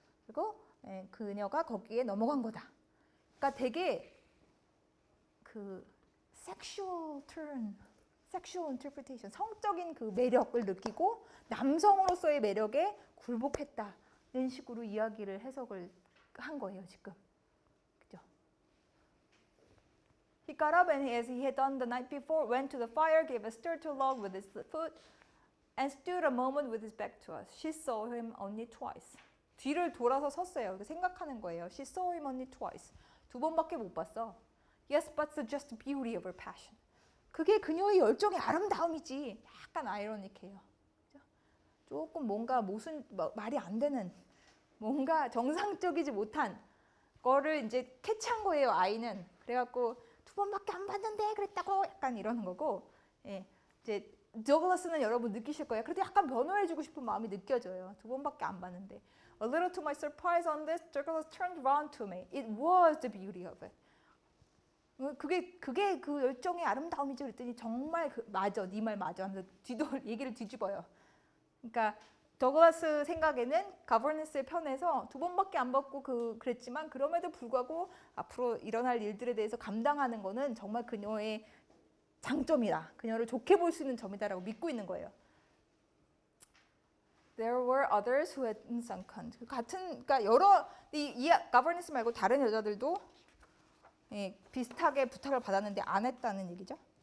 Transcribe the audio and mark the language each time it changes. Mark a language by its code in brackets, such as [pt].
[ko] 그리고 그녀가 거기에 넘어간 거다. 그러니까 되게 그 sexual interpretation, 성적인 그 매력을 느끼고 남성으로서의 매력에 굴복했다는 식으로 이야기를 해석을 한 거예요 지금. 그죠? [en] He got up and as he had done the night before, went to the fire, gave a stir to log with his foot, and stood a moment with his back to us. She saw him only twice. [ko] 뒤를 돌아서 섰어요. 생각하는 거예요. [en] She saw him only twice. [ko] 2번밖에 못 봤어. [en] Yes, but the just beauty of her passion. [ko] 그게 그녀의 열정의 아름다움이지. 약간 아이러니해요. 조금 뭔가 말이 안 되는 뭔가 정상적이지 못한 거를 이제 캐치한 거예요. 아이는. 그래갖고 2번밖에 안 봤는데 그랬다고 약간 이러는 거고. 이제 더글라스는 여러분 느끼실 거예요. 그래도 약간 변호해주고 싶은 마음이 느껴져요. 2번밖에 안 봤는데. [en] A little to my surprise on this, Douglas turned round to me. It was the beauty of it. [ko] 그게 그 열정의 아름다움이죠. 그랬더니 정말 맞아, 네 말 맞아 하면서 얘기를 뒤집어요. 그러니까 더글라스 생각에는 가버넌스의 편에서 2번밖에 안 받고 그랬지만 그럼에도 불구하고 앞으로 일어날 일들에 대해서 감당하는 거는 정말 그녀의 장점이다. 그녀를 좋게 볼 수 있는 점이다라고 믿고 있는 거예요. [en] There were others who had sunken. [ko] 그러니까 여러 이 가버넌스 말고 다른 여자들도 비슷하게 부탁을 받았는데 안 했다는 얘기죠.